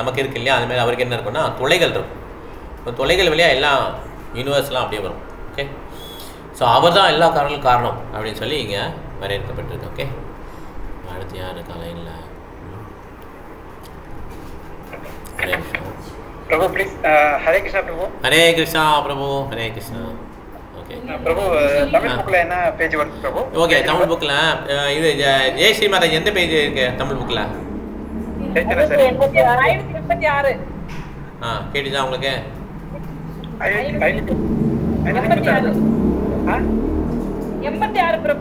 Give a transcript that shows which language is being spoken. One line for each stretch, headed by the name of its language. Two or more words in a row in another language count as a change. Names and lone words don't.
Tamil: நமக்கு இருக்கு இல்லையா, அதுமாதிரி அவருக்கு என்ன இருக்குன்னா துளைகள் இருக்கும். இப்போ துளைகள் வழியாக எல்லாம் யூனிவர்ஸ்லாம் அப்படியே வரும்.
English: Okay, so
Tamil: அவர் தான் எல்லா காரணங்களும் காரணம் அப்படின்னு சொல்லி இங்கே வரையறுக்கப்பட்டிருக்கு. ஓகே, அடுத்து யார் காலையில்?
Sanskrit: हरे कृष्णा. प्रभु प्लीज हरे कृष्णा प्रभु. हरे कृष्णा प्रभु. हरे कृष्णा.
Tamil: ஓகே प्रभु தமிழ் புக்ல என்ன பேஜ் வருது பிரபு? ஓகே தமிழ் புக்ல இது
Sanskrit: जय श्री माता
Tamil: எந்த பேஜ் இருக்கு தமிழ் புக்ல? 586. கேட்டுச்சா உங்களுக்கு? 86 பிரபு.